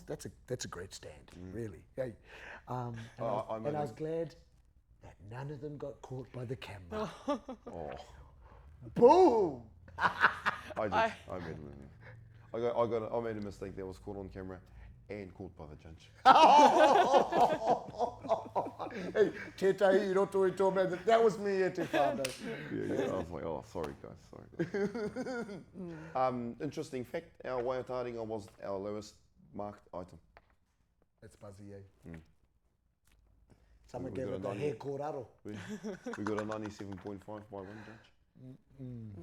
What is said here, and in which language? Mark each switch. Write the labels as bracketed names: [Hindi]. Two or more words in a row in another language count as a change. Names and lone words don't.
[English] That's a great stand, really. Hey, and I was glad that none of them got caught by the camera. Boom! I made a mistake that was caught on camera and caught by the judge. [Māori] Hey, tētahi I roto I tō mea, [English] that was me [Māori] e te whānau. [English] I was like, sorry guys. Interesting fact, our waiataringa was our lowest marked item. That's buzzy, eh? Someone gave it the hair kōraro. We got a 97.5 by one judge.